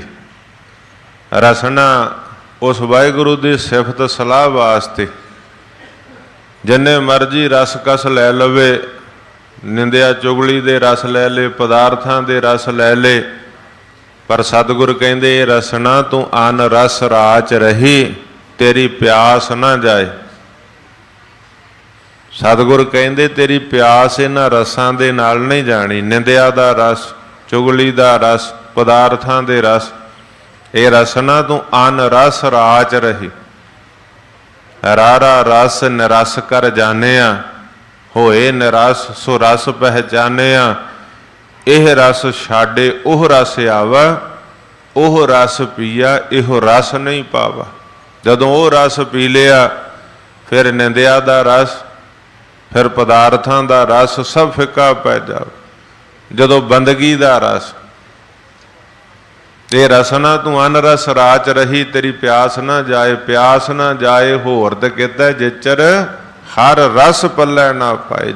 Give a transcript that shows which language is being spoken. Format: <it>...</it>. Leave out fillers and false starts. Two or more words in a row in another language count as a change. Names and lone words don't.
<pa>ਰਸਨਾ ਉਸ ਵਾਹਿਗੁਰੂ ਦੀ ਸਿਫ਼ਤ ਸਲਾਹ ਵਾਸਤੇ, ਜਿੰਨੇ ਮਰਜ਼ੀ ਰਸ ਕਸ ਲੈ ਲਵੇ, ਨਿੰਦਿਆ ਚੁਗਲੀ ਦੇ ਰਸ ਲੈ ਲੈ, ਪਦਾਰਥਾਂ ਦੇ ਰਸ ਲੈ ਲੈ, ਪਰ ਸਤਿਗੁਰ ਕਹਿੰਦੇ ਰਸਨਾ ਤੂੰ ਅਨ ਰਸ ਰਾਚ ਰਹੀ, ਤੇਰੀ ਪਿਆਸ ਨਾ ਜਾਏ। ਸਤਿਗੁਰ ਕਹਿੰਦੇ ਤੇਰੀ ਪਿਆਸ ਇਨ੍ਹਾਂ ਰਸਾਂ ਦੇ ਨਾਲ ਨਹੀਂ ਜਾਣੀ, ਨਿੰਦਿਆ ਦਾ ਰਸ, ਚੁਗਲੀ ਦਾ ਰਸ, ਪਦਾਰਥਾਂ ਦੇ ਰਸ, ਏ ਰਸਨਾ ਤੂੰ ਅਨ ਰਸ ਰਾਚ ਰਹੀ। ਰਾਰਾ ਰਸ ਨਿਰਸ ਕਰ ਜਾਨਿਆ, ਹੋਇ ਨਿਰਸ ਸੋ ਰਸ ਪਹਿਚਾਨਿਆ। ਇਹ ਰਸ ਛਾਡੇ ਓਹ ਰਸ ਆਵਾ, ਓਹ ਰਸ ਪੀਆ ਇਹੋ ਰਸ ਨਹੀਂ ਪਾਵਾ। ਜਦੋਂ ਓਹ ਰਸ ਪੀ ਲਿਆ, ਫਿਰ ਨਿੰਦਿਆ ਦਾ ਰਸ, ਫਿਰ ਪਦਾਰਥਾਂ ਦਾ ਰਸ ਸਭ ਫਿੱਕਾ ਪੈ ਜਾਵੇ। ਜਦੋਂ ਬੰਦਗੀ ਦਾ ਰਸ, ਏ ਰਸਨਾ ਤੂੰ ਅਨ ਰਸ ਰਾਚ ਰਹੀ, ਤੇਰੀ ਪਿਆਸ ਨਾ ਜਾਏ, ਪਿਆਸ ਨਾ ਜਾਏ ਹੋਰ ਤੇ ਕਹਿਤਾ ਜਿਚਰ ਹਰਿ ਰਸ ਪੱਲੇ ਨਾ ਪਾਏ।</pa>